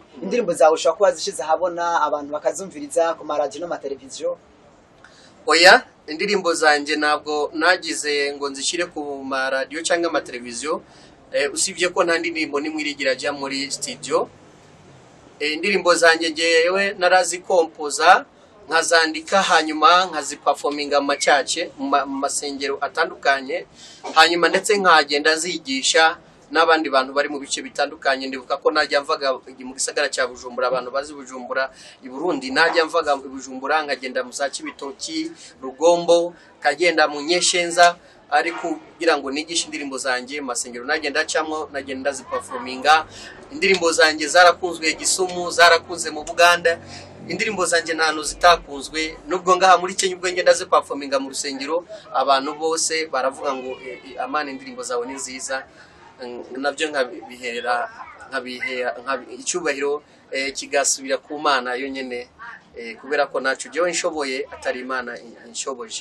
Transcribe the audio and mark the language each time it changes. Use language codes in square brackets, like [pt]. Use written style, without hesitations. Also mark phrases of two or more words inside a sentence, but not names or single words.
[rn] Indirimbo zawe ushobora kuba zishize habona abantu bakazumviriza ku maradiyo n'amateleviziyo. Oya, indirimbo zanje ntabwo nagize ngo nzishire ku maradiyo cyangwa amateleviziyo, usibye ko nta ndirimbo nimwe irigira ajya muri studio. Indirimbo zanje ngewe narazikompoza, nkazandika, hanyuma nkaziperforminga mu cyace mu masengero atandukanye, hanyuma ndetse nkagenda zigisha n'abandi bantu bari mu bice bitandukanye. Ndibuka ko najya mvaga mu gisagara cya Bujumbura, abantu bazi Bujumbura i Burundi, najya mvaga mu Bujumbura nkagenda mu za Cibitoki, Rugombo, kagenda mu Nyeshenza, ariko kugira ngo nigishe indirimbo zanje masengero nagenda cyamwo, nagenda ziperforminga. Indirimbo zanje zarakunzwe Gisumu, zarakunze mu Buganda. Indirimbo zanje ntano zitakunzwe, nubwo ngaha muri Kenya ubwo ngenda ziperforminga mu rusengero, abantu bose baravuga ngo Amani indirimbo zawe ni nziza. Nabyo nkabihera icyubahiro kigasubira ku Mana yo nyene, kubera ko nacu jewe inshoboye atari Imana inshoboje.